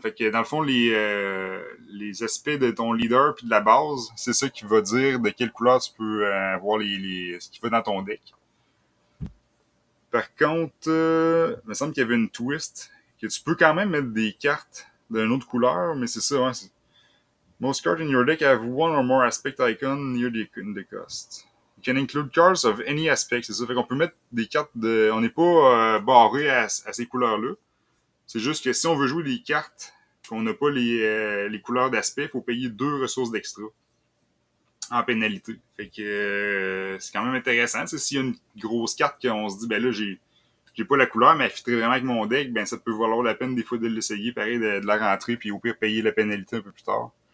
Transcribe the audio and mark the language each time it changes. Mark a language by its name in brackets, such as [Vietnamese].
[French] Fait que dans le fond, les aspects de ton leader puis de la base, c'est ça qui va dire de quelle couleur tu peux avoir ce qui va dans ton deck. Par contre, il me semble qu'il y avait une twist que tu peux quand même mettre des cartes d'une autre couleur, mais c'est ça, hein. [English] Most cards in your deck have one or more aspect icon near the cost. You can include cards of any aspect, [French] c'est ça. Fait qu'on peut mettre des cartes on n'est pas barré à ces couleurs-là. C'est juste que si on veut jouer des cartes qu'on n'a pas les couleurs d'aspect, il faut payer 2 ressources d'extra en pénalité. Fait que c'est quand même intéressant. T'sais, s'il y a une grosse carte qu'on se dit, ben là, j'ai pas la couleur, mais elle fitterait vraiment avec mon deck, ben ça peut valoir la peine des fois de l'essayer, pareil, de la rentrer, puis au pire payer la pénalité un peu plus tard.